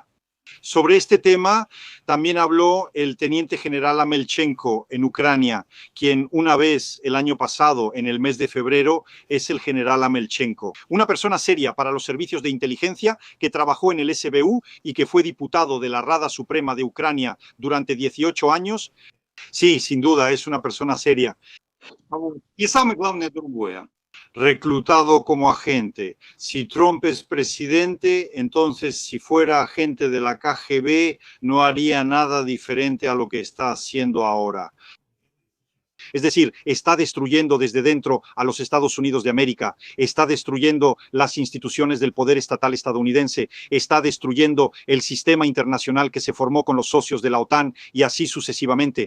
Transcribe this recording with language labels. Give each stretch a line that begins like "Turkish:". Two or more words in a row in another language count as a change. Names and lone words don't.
Spanish: Sobre este tema también habló el teniente general Amelchenko en Ucrania, quien una vez el año pasado, en el mes de febrero, es el general Amelchenko. Una persona seria para los servicios de inteligencia que trabajó en el SBU y que fue diputado de la Rada Suprema de Ucrania durante 18 años. Sí, sin duda, es una persona seria.
Russian: Y самое главное другое.
Spanish: Reclutado como agente. Si Trump es presidente, entonces si fuera agente de la KGB no haría nada diferente a lo que está haciendo ahora. Es decir, está destruyendo desde dentro a los Estados Unidos de América, está destruyendo las instituciones del poder estatal estadounidense, está destruyendo el sistema internacional que se formó con los socios de la OTAN y así sucesivamente.